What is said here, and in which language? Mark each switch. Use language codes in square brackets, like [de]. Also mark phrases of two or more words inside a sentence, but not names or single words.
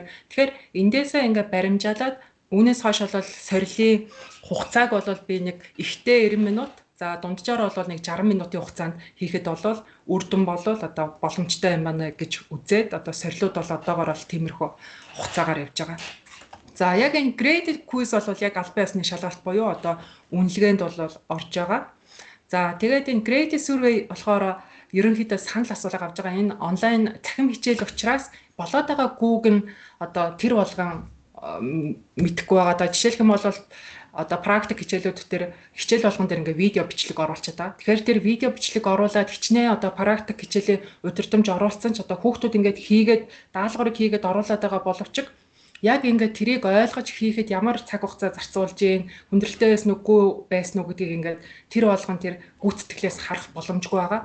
[mn] Тэгэхээр эндээсээ ингээд баримжаалаад үүнээс хойш бол сорилын хугацааг бол би нэг ихтэй 90 минут, за дунджаар бол нэг 60 минутын хугацаанд хийхэд бол үр дүн болол одоо боломжтой юм байна гэж үзээд одоо сорилууд бол одоогоор бол тиймэрхүү хугацаагаар явж байгаа. За яг энэ [en] graded quiz [mn] бол яг албан ёсны шалгалт буюу одоо үнэлгээнд бол орж байгаа. За тэгээд энэ [en] graded survey [mn] болохоор ерөнхийдөө санал асуулга авж байгаа. Энэ онлайн цахим хичээл учраас болоод байгаа Google нь одоо тэр болгон мэдэхгүй байгаа. Одоо жишээлх юм бол одоо практик хичээлүүд дээр хичээл болгон дээр ингээ видео бичлэг оруулчихад байгаа. Тэгэхээр тэр видео бичлэг оруулаад хичнээн одоо практик хичээлийн удирдамж оруулсан ч одоо хүүхдүүд ингээд хийгээд даалгаврыг хийгээд оруулаад байгаа боловч яг ингээд тэрийг ойлгож хийхэд ямар цаг хугацаа зарцуулж гин хүндрэлтэй байсан үгүй байсан уу гэдгийг ингээд тэр болгон тэр гүйцэтгэлээс харах боломжгүй байгаа.